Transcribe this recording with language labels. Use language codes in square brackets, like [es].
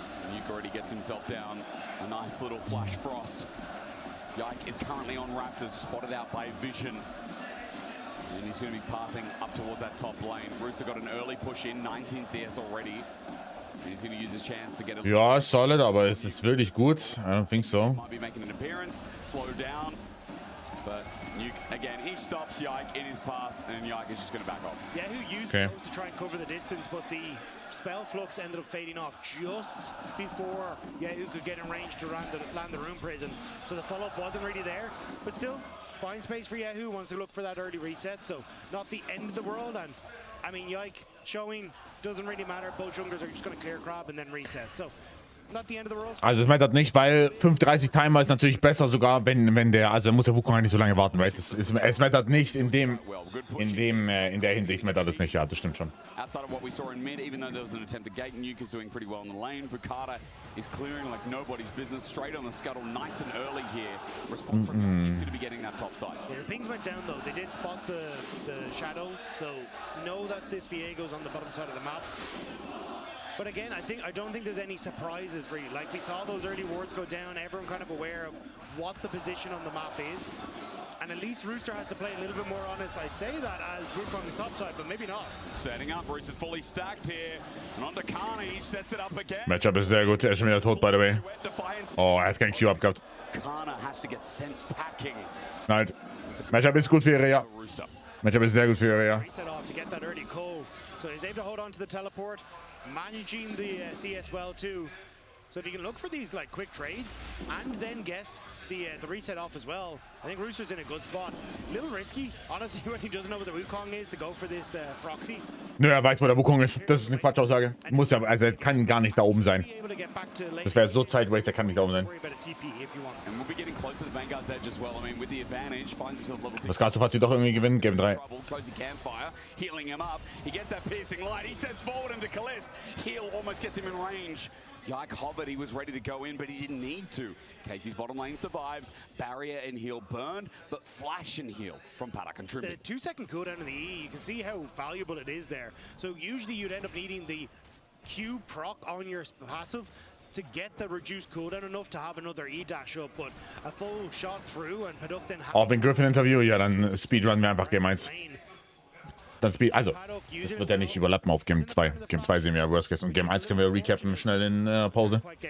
[en] Nuke already gets himself down. A nice little flash frost. Yike is currently on Raptors, spotted out by Vision. And he's going to be pathing up towards that top lane. Rooster got an early push in, 19 CS already. And he's going to use his chance to get a... [de] Ja, ist solid, aber es ist wirklich gut. [en] I don't think so. Might be making an appearance, slow down. But Nuke, again, he stops Yike in his path, and Yike is just going to back off. Yeah, who used those to try and cover the distance, but the spell flux ended up fading off just before Yahoo could get in range to land the Rune Prison. So the follow-up wasn't really there, but still, buying space for Yahoo, wants to look for that early reset, so not the end of the world. And I mean, Yike showing doesn't really matter. Both junglers are just going to clear crab and then reset. So not the end of the world. [de] Also es mattert nicht, weil 5:30 Timer ist natürlich besser sogar, wenn der, also muss der Wukong halt nicht so lange warten, right? Es mattert nicht in der Hinsicht mattert es nicht, ja, das stimmt schon. [en] Outside of what we saw in mid, even though there was an attempt to gate, Nuke is doing pretty well in the lane. Bukata is clearing like nobody's business, straight on the scuttle, nice and early here. Response from him, he's going to be getting that top side. Yeah, the pings went down though. They did spot the shadow, so know that this Viego's on the bottom side of the map. But again, I don't think there's any surprises really. Like we saw those early wards go down, everyone kind of aware of what the position on the map is. And at least Rooster has to play a little bit more honest. I say that as Wukong is topside, but maybe not. Setting up, Rooster's fully stacked here. And onto Kana, he sets it up again. [de] Matchup ist sehr gut, er ist schon wieder tot, by the way. Oh, er hat keinen Q abgehabt. [en] Kana has to get sent packing. [de] Nein, Matchup ist gut für Iria. Matchup ist sehr gut für Iria. [en] Reset off to get that early call. So he's able to hold on to the teleport, managing the CS well too. So if you can look for these like quick trades and then guess the reset off as well, I think Rooster's in a good spot. A little risky, honestly, when he doesn't know what the Wukong is, to go for this proxy. [de] Nö, er weiß, wo der Wukong ist. Das ist eine Quatschaussage. Muss ja, also er kann gar nicht da oben sein. Das wäre so Sideways, er kann nicht da oben sein. [en] And we'll be getting close to the Vanguard's edge as well. I mean, with the advantage, finds himself level 6. [de] Das kannst du fast doch irgendwie gewinnen, Game 3. [en] Cozy Campfire, healing him up. He gets that piercing light. He steps forward into Kalist. Heal almost gets him in range. Yike hovered, he was ready to go in, but he didn't need to. Casey's bottom lane survives. Barrier and heal burned, but flash and heal from Pada contributing. The 2-second cooldown in the E, you can see how valuable it is there. So usually you'd end up needing the Q proc on your passive to get the reduced cooldown enough to have another E dash up, but a full shot through and Paduk then... [de] Auch wenn Griffin-Interview, ja, dann speedrun wir einfach Game 1. Dann also, das wird ja nicht überlappen auf Game 2. Game 2 sehen wir ja Worst Case und Game 1 können wir recappen schnell in Pause.